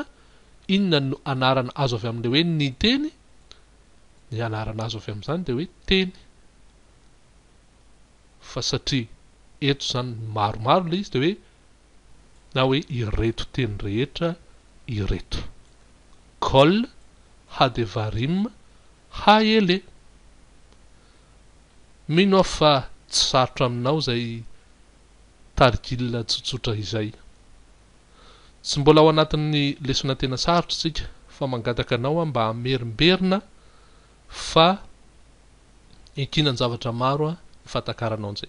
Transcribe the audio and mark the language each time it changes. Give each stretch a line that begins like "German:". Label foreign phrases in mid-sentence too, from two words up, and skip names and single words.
Malagasy: Inona no anarana azo avy amin'le hoe ny teny? Ny anarana azo avy amin'izany de hoe teny. Fa satria eto zany maromaro le izy de hoe na hoe ireto teny rehetra ireto.
Hebrew: כל, הדברים, האלה.
Malagasy: Mino aho fa tsy sarotra aminao zay tarikila tsotsotra izay. Tsy mbola ao anatin'ny lesona tena sarotra tsika fa mangataka anao mba hamerimberina fa ekinan-javatra maro fatakaranao an'izay.